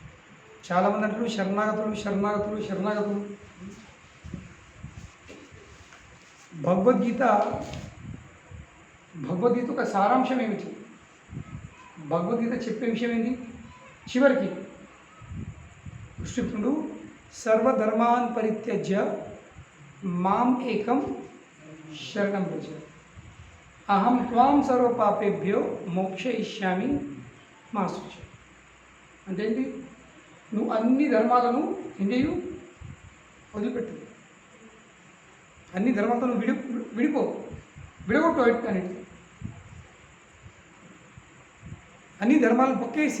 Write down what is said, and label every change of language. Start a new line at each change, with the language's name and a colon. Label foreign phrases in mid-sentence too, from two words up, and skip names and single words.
Telugu: చాలామంది అంటారు శరణాగతులు శరణాగతులు శరణాగతులు. భగవద్గీత భగవద్గీత ఒక సారాంశం ఏమిటి? భగవద్గీత చెప్పే విషయం ఏంటి? చివరికి కృష్ణుడు
Sanskrit: సర్వధర్మాన్ పరిత్యజ్య మాం ఏకం శరణం వ్రజ అహం త్వాం సర్వపాపేభ్యో మోక్షయిష్యామి మా శుచ.
Telugu: అంటే ఏంటి? నువ్వు అన్ని ధర్మాలను ఏం చేయు? వదిలిపెట్టు. అన్ని ధర్మాలతో నువ్వు విడగొట్టు అన్నిటి. అన్ని ధర్మాలను పక్కేసి.